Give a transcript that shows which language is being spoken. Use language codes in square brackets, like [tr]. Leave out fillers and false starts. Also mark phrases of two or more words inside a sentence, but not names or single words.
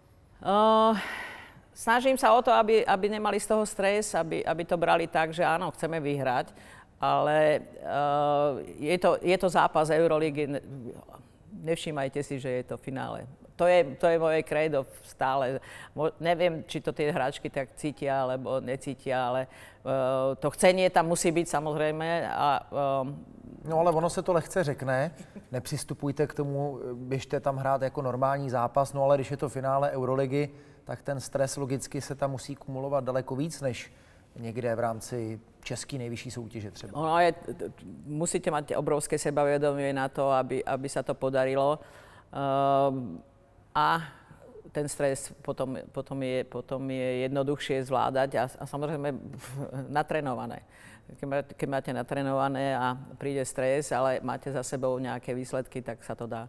[sk] Snažím sa o to, aby nemali z toho stres, aby to brali tak, že áno, chceme vyhrať, ale je to zápas Eurolígy. Nevšímajte si, že je to finále. To je moje kredo stále. Neviem, či to tie hráčky tak cítia, alebo necítia, ale to chcenie tam musí byť samozrejme. [cs] No ale ono se to lehce řekne, nepřistupujte k tomu, běžte tam hrát jako normální zápas, no ale když je to finále Euroligy, tak ten stres logicky se tam musí kumulovat daleko víc, než někde v rámci české nejvyšší soutěže třeba. [sk] Musíte mať obrovské sebavedomie na to, aby sa to podarilo. A ten stres potom je jednoduchšie zvládať a samozrejme natrénované. Keď máte natrénované a príde stres, ale máte za sebou nejaké výsledky, tak sa to dá.